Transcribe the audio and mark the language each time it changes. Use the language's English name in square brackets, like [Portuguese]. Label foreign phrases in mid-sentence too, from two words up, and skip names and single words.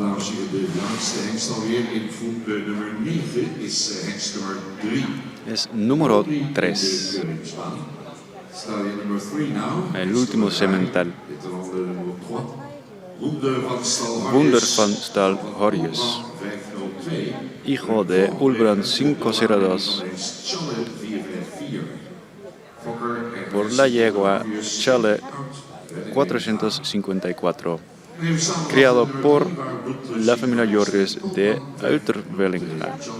[Dutch] de laatste hengst alweer in groep nummer 9 is hengst nummer 3. [Spanish] Es número 3. El último semental. Wunder van Stal Horjes, hijo de Ulbrand 502, por la yegua Chale 454, criado por la familia Jorges de Uiterwellinga.